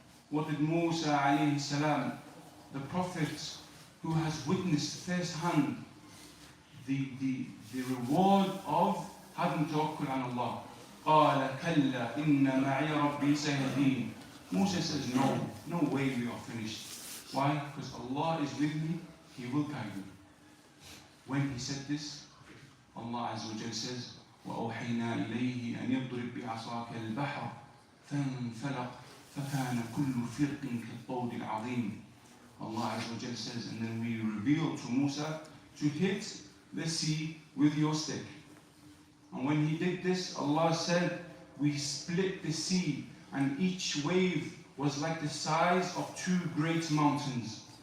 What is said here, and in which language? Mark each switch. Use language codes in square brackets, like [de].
[en] What did Musa alayhi salam, the prophet who has witnessed firsthand the reward of having tawakkul on Allah? [ar] قَالَ كَلَّا إِنَّ مَعِيَ رَبِّي سَيَهْدِينِ. [en] Musa says, no way we are finished. Why? Because Allah is with me, He will guide me. When he said this, Allah Azza wa Jal says, [ar] وَأَوْحَيْنَا إِلَيْهِ أَنْ يَضْرِبْ بِعَصَاكَ الْبَحْرَ فَانْفَلَقَ فَكَانَ كُلُّ فِرْقٍ كَالطَّوْدِ الْعَظِيمِ. [en] Allah Azza wa Jal says, and then we revealed to Musa to hit the sea with your stick. And when he did this, Allah said, we split the sea, and each wave was like the size of two great mountains.